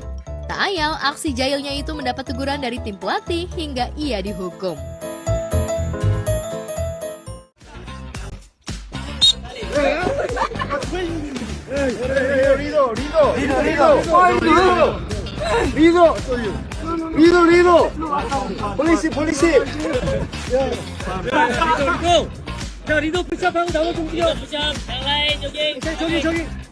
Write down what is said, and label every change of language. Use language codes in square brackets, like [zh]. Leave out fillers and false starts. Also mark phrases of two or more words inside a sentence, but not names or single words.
[id] Tak ayal, aksi jahilnya itu mendapat teguran dari tim pelatih hingga ia dihukum. Rido. Polisi. [ko] 자, 리더 푸시업하고 나머지 움직여. 푸시업, 장라인, 조깅. 조깅.